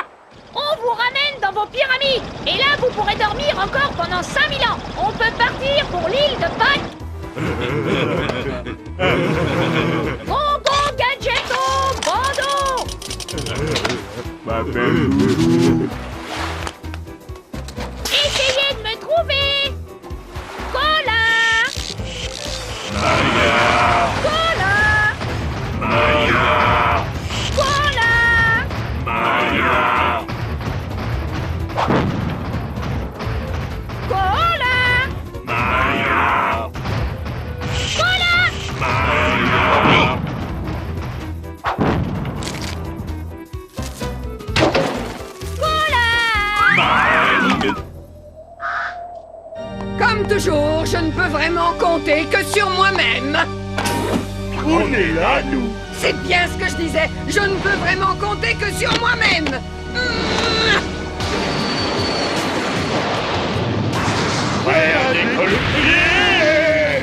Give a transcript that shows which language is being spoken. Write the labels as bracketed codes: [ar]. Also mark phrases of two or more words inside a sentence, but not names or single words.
[fr] On vous ramène dans vos pyramides! Et là, vous pourrez dormir encore pendant 5000 ans! On peut partir pour l'île de Pâques! Gong, gong, gadgeto, bando! Ma belle doudou. Essayez de me trouver! Cola! Maya! Cola! Maya! Cola! Maya! Cola! Maya! Cola! Maya! Cola! Comme toujours, je ne peux vraiment compter que sur moi-même. On est là, nous! C'est bien ce que je disais. Je ne peux vraiment compter que sur moi-même. Prêt à décoller!